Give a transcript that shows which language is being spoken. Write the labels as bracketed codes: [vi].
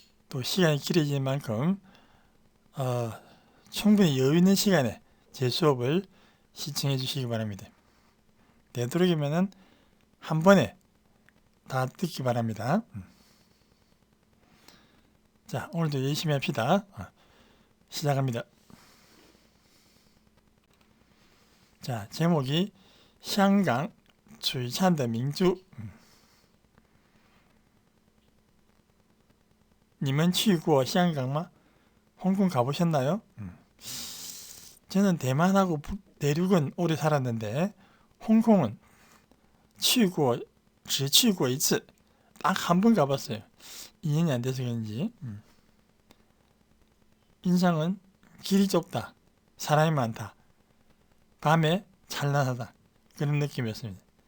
[ko] 또 시간이 길어지는 만큼 충분히 여유 있는 시간에 제 수업을 시청해 주시기 바랍니다. 되도록이면 한 번에 다 듣기 바랍니다. 자, 오늘도 열심히 합시다. 시작합니다. 자, 제목이 [zh] 香港璀璨的明珠你们去过香港吗? [ko] 홍콩 가보셨나요? 저는 대만하고 대륙은 오래 살았는데 홍콩은 [zh] 去过只去过一次 [ko] 딱 한 번 가봤어요. 2년이 안 돼서 그런지. 인상은 길이 좁다, 사람이 많다, 밤에 찬란하다, 그런 느낌이었습니다.